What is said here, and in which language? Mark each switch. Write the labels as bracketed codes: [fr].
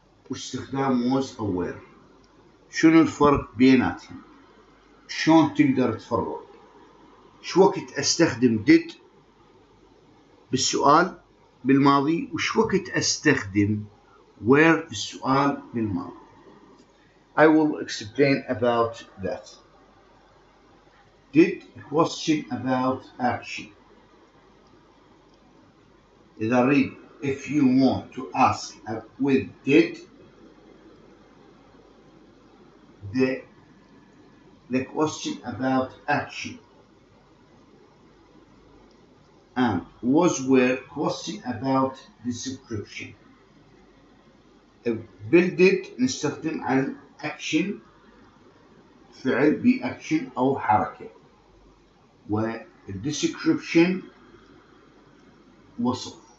[ar] واستخدام was أو were؟ شنو الفرق بيناتهم؟ شلون تقدر تفرق؟ شو وقت استخدم did بالسؤال بالماضي وش وقت استخدم were في السؤال بالماضي؟ [en] I will explain about that. Did question about action. [ar] إذا [en] read if you want to ask with did the question about action, and was were question about description. [ar] did نستخدم عن action فعل بأكشن أو حركة، والدescription وصف.